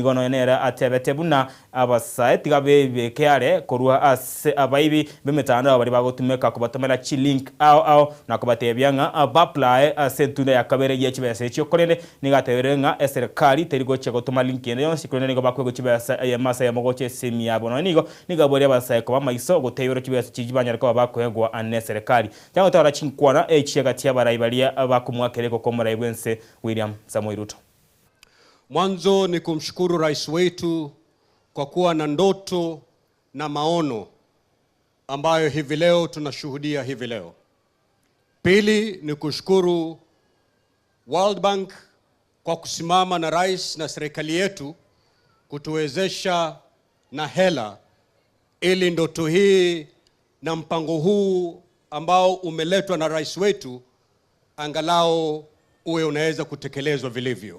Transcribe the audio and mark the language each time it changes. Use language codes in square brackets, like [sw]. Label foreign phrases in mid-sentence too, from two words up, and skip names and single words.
[guz] moyenera atebete buna abasae tigabe bekeare korwa ase abaibi bemetanda bari bagotumeka kubatomera chilink au na kubatebyanga abaplae ase tunda yakabere yechibese cyokorene nigateberenga serikali terigo chegotuma link ene yonsi kurene nigo bakwe gochibesa ya masa ya mogoche semi yabo nigo nigabori abasae ko bamaiso goteyoro chibese chijibanya ko bakwegwa ane serikali tango tawara chinkwana echiagatia baraibalia bakumwakereko ko muraibwense William Samoei Ruto. [sw] Mwanzo ni kumshukuru rais wetu kwa kuwa na ndoto na maono ambayo hivi leo tunashuhudia hivi leo. Pili ni kushukuru World Bank kwa kusimama na rais na serikali yetu kutuwezesha na hela ili ndoto hii na mpango huu ambao umeletwa na rais wetu angalau uwe unaweza kutekelezwa vilivyo.